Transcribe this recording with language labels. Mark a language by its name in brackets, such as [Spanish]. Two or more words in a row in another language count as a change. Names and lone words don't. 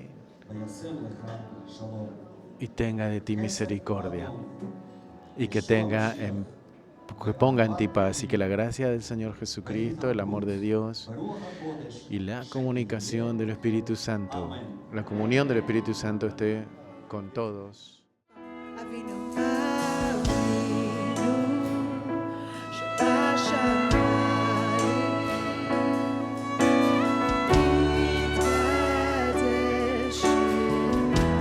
[Hebrew] וישם לך שלום. [Spanish] y tenga de ti misericordia. Y que que ponga en ti paz y que la gracia del Señor Jesucristo, el amor de Dios [Hebrew] ברוח הקודש. [Spanish] y la comunicación del Espíritu Santo, la comunión del Espíritu Santo esté con todos. [Hebrew] אבינו שבשמיים יתקדש שמך